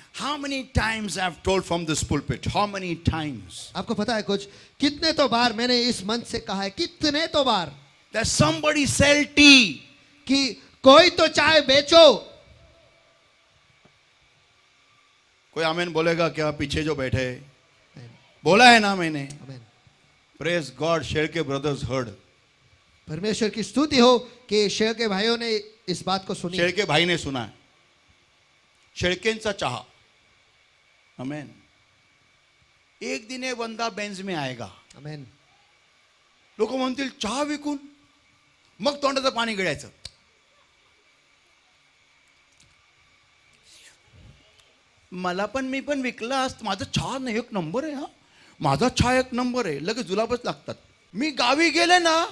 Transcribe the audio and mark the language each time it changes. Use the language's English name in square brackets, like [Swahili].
[English] How many times I've told from this pulpit? How many times? [Hindi] आपको पता है कुछ, कितने तो बार मैंने इस मंच से कहा है, कितने तो बार, [English] That somebody sell tea. [Hindi] कि कोई तो चाय बेचो. कोई आमेन बोलेगा क्या? पीछे जो बैठे बोला है ना मैंने. आमेन. [English] Praise God, Sherke brothers heard. [Hindi] परमेश्वर की स्तुति हो कि शेर के भाइयों ने इस बात को सुनी. शेळके भाई ने सुना है. [Marathi] शेळकेंचा चहा. [Hindi] आमेन. एक दिन एक बंदा बेंज में आएगा. आमेन. [Marathi] लोक म्हणतील चहा विकून, मग तोंडाचं पाणी गिळायचं. मला पण मी पण विकला असत. माझा चहा नाही एक नंबर आहे. हा माझा चहा एक नंबर आहे. लगेच जुलाबच लागतात. मी गावी गेले ना,